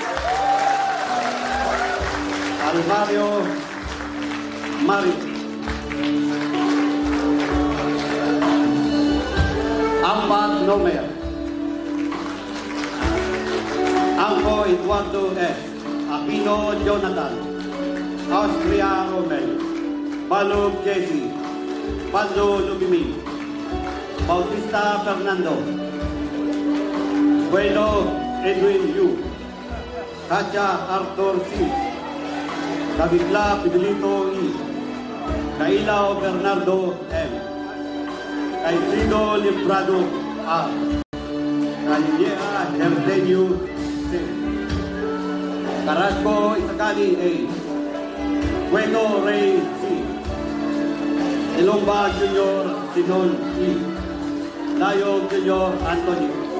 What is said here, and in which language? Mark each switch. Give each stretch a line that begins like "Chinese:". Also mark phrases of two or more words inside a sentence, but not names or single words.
Filipino: Almario Mari, Ambat Nomer, Angko Eduardo S, Aquino Jonathan, Austria Romel, Balog Jesse, Pando Lubimi, Bautista Fernando, Bueno Edwin Yu, Kacha Arthur C, Davidla Fidelito E, Kailao Bernardo M, Caitrido Librado A, Caliea Herdenio C, Carrasco Isacani A, Bueno Rey C, Ilomba Junior Sinon E, Dayo Junior Antonio.